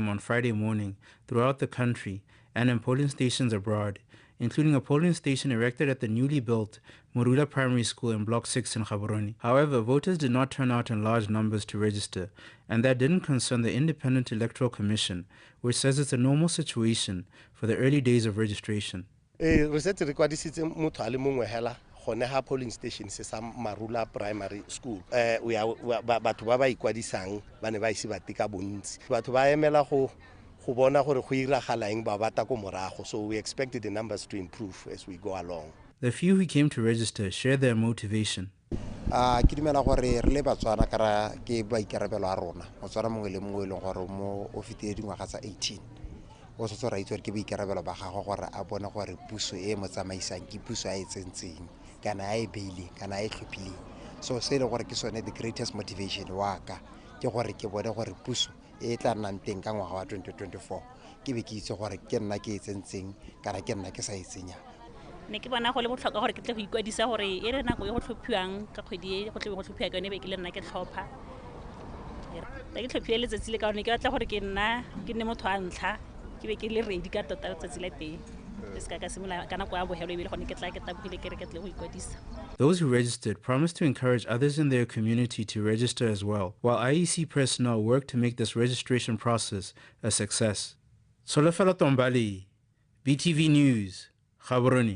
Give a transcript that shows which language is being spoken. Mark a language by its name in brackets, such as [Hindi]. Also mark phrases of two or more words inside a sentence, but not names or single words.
[English] on Friday morning throughout the country and in polling stations abroad, including a polling station erected at the newly built Morula Primary School in Block 6 in Gaborone. However, voters did not turn out in large numbers to register, and that didn't concern the Independent Electoral Commission, which says it's a normal situation for the early days of registration. [Tswana] Gone ha polling station se sa Marula Primary School batho ba ba ikwadisang ba ne ba ise ba tika bontsi batho ba emela go bona gore go iragala eng ba bata ko morago, [English] so we expected the numbers to improve as we go along. The few who came to register shared their motivation. [Tswana] Ke dumela gore re le Batswana kara ke ba ikarabelo a rona Motswana mongwe le mongwe le gore mo o fitile dingwaga tsa 18 o sotse ra itse ke ba ikarabelo ba gago gore a bona gore puso e mo tsamaisang ke puso a e tsentseng kana a e beile kana a e tlhophileng. So se le gore ke sone [English] the greatest motivation [Tswana] wa ka ke gore ke bone gore puso e tla nnang teng ka ngwaga wa 2024 ke be ke itse gore ke nna ke e tsentseng kana ke nna ke sa e tsenya. Ne ke bona go le botlhokwa gore ke tle go ikwadisa gore e re nako e go tlhophiwang ka kgwedi e go tle go tlhophiwa ka ne be ke le nna ke tlhopha ke tlhophile letsatsi le ka one ke batla gore ke nne motho a ntlha ke be ke le ready ka tota letsatsi le teng. [English] Those who registered promised to encourage others in their community to register as well, while IEC personnel worked to make this registration process a success. Solofelo Tombali, BTV News, Gaborone.